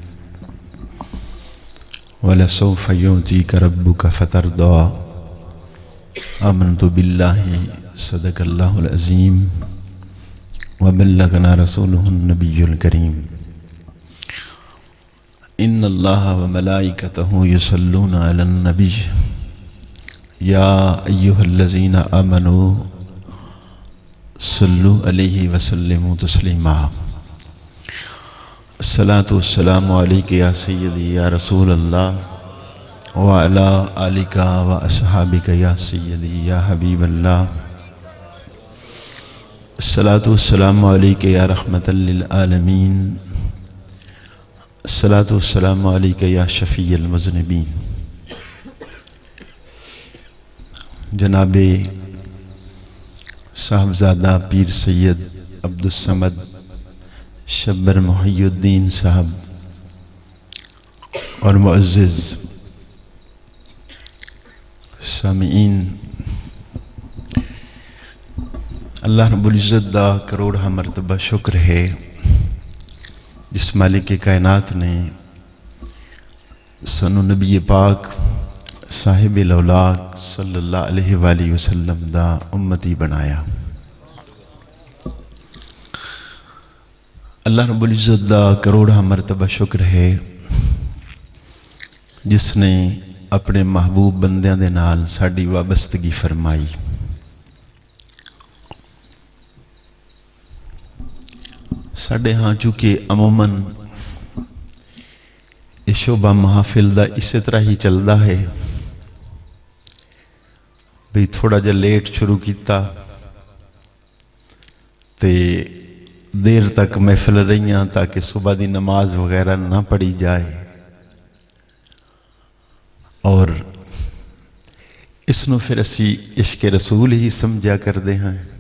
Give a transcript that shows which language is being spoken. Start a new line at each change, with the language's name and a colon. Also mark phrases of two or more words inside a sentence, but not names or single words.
Arabic: ولسوف يعطيك ربك فترضى آمنت بالله صدق الله العظيم وبلغنا رسوله النبي الكريم إن الله وملائكته يصلون على النبي يا أيها الذين آمنوا صلوا عليه وسلموا تسليما الصلاة والسلام عليك يا سيدي يا رسول الله وعلى آلك وأصحابك يا سيدي يا حبيب الله الصلاة والسلام عليك يا رحمة للعالمين الصلاة والسلام عليك يا شفيع المذنبين.
Urdu: جناب صاحبزادہ پیر سید عبدالصمد شبر محی الدین صاحب اور معزز
Punjabi: سامعین، اللہ رب العزت دا کروڑاں مرتبہ شکر ہے جس مالک کائنات نے سانوں نبی پاک صاحب لولاک
Arabic: صلى الله عليه وسلم
Punjabi: دا امتی بنایا. اللہ رب العزت دا کروڑاں مرتبہ شکر ہے جس نے اپنے محبوب بندیاں دے نال ساڈی وابستگی فرمائی. ساڈے ہاں چونکہ عموماً اس شوبھا محافل دا اس طرح ہی چلتا ہے
Urdu: بھی تھوڑا جا لیٹ شروع کیا تے دیر تک محفل رہی تاکہ صبح کی نماز وغیرہ نہ پڑھی جائے اور اسنوں پھر اسی عشق رسول ہی سمجھا کرتے ہیں.